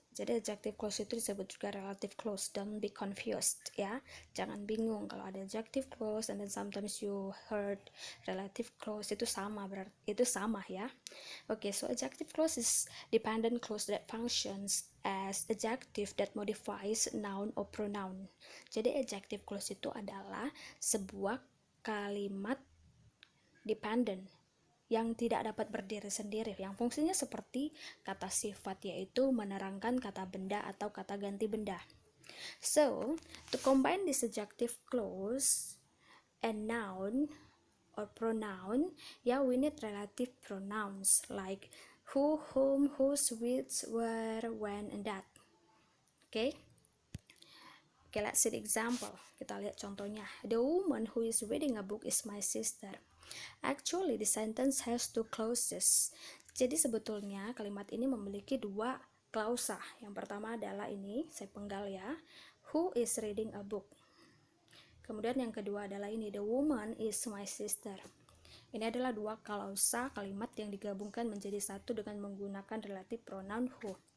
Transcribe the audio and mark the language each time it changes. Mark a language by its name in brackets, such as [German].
[Indonesian] Jadi adjective clause itu disebut juga relative clause. [English] Don't be confused [Indonesian] ya. Jangan bingung kalau ada adjective clause [English] and then sometimes you heard [Indonesian] relative clause itu sama, berarti itu sama ya. [English] Okay, so adjective clause is dependent clause that functions as adjective that modifies noun or pronoun. [Indonesian] Jadi adjective clause itu adalah sebuah kalimat dependent yang tidak dapat berdiri sendiri, yang fungsinya seperti kata sifat, yaitu menerangkan kata benda atau kata ganti benda. [English] So, to combine this adjective clause and noun or pronoun, we need relative pronouns like who, whom, whose, which, where, when, and that. Okay, let's see the example. [Indonesian] Kita lihat contohnya. [English] The woman who is reading a book is my sister. Actually, the sentence has two clauses. [Indonesian] Jadi sebetulnya kalimat ini memiliki dua klausa. Yang pertama adalah ini, saya penggal ya. [English] Who is reading a book? [Indonesian] Kemudian yang kedua adalah ini, [English] the woman is my sister. [Indonesian] Ini adalah dua klausa kalimat yang digabungkan menjadi satu dengan menggunakan relative pronoun who.